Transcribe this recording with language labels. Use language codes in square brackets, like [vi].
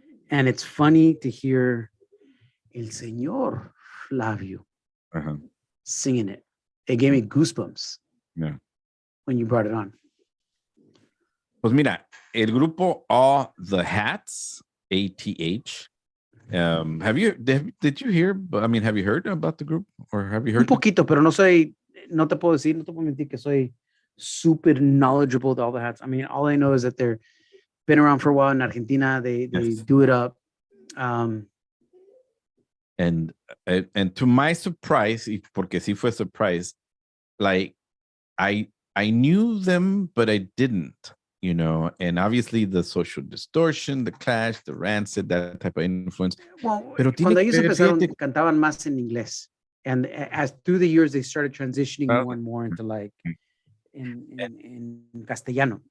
[en] And it's funny to hear El Señor Flavio singing it. It gave me goosebumps when you brought it on. [es] Pues mira, el grupo All the Hats, ATH. [en] Did you hear? I mean, have you heard about the group, or have you heard? [es] Un poquito, pero no te puedo mentir que soy super [en] knowledgeable de All the Hats. I mean, all I know is that they're been around for a while in Argentina. They do it up. And to my surprise, [es] porque sí fue [en] surprise, like I knew them, but I didn't. You know, and obviously the social distortion, the Clash, the Rancid, that type of influence. [es] Well, cuando ellos empezaron, cantaban más en inglés. [en] And as through the years, they started transitioning more and more into like [es] en castellano.